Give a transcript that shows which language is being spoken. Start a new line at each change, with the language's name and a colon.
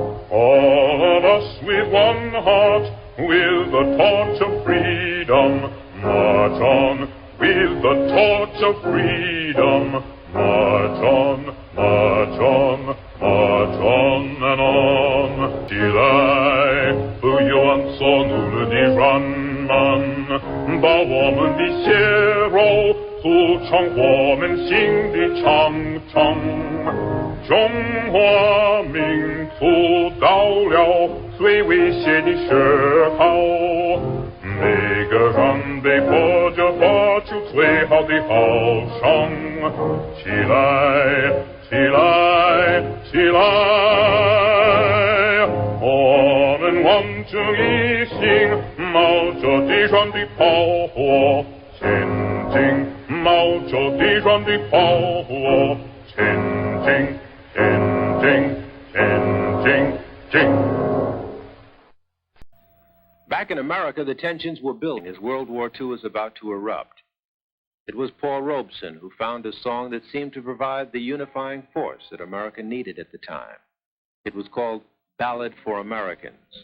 English: All of us with one heart, with the torch of freedom, march on, with the torch of freedom, march on, march on, march on and on.
Chinese: Till I不愿做奴隶的人们，把我们的血肉组成我们新的长城。中华民族到了最危险的时候，每个人被迫着发出最好的号声，起来，起来，起来！我们望着一心，冒着地上的炮火前进，冒着地上的炮火前进，前进，前进，进。
English: Back in America, the tensions were building as World War II was about to erupt. It was Paul Robeson who found a song that seemed to provide the unifying force that America needed at the time. It was called Ballad for Americans.